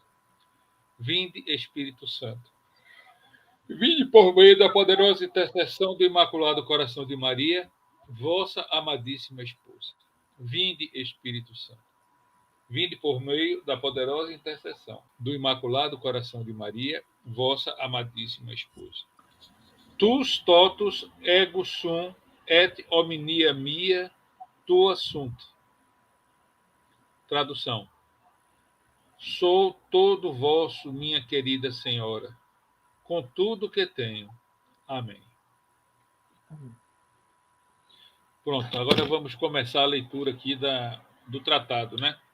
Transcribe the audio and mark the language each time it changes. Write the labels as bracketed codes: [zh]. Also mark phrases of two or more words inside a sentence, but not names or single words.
[pt] Vinde, Espírito Santo, vinde por meio da poderosa intercessão do Imaculado Coração de Maria, vossa amadíssima esposa. Vinde, Espírito Santo, vinde por meio da poderosa intercessão do Imaculado Coração de Maria, vossa amadíssima esposa. [la] Tus totus ego sum et omnia mia tua sunt. [pt] Tradução. Sou todo vosso, minha querida Senhora, com tudo que tenho. Amém. Pronto, agora vamos começar a leitura aqui do tratado, né?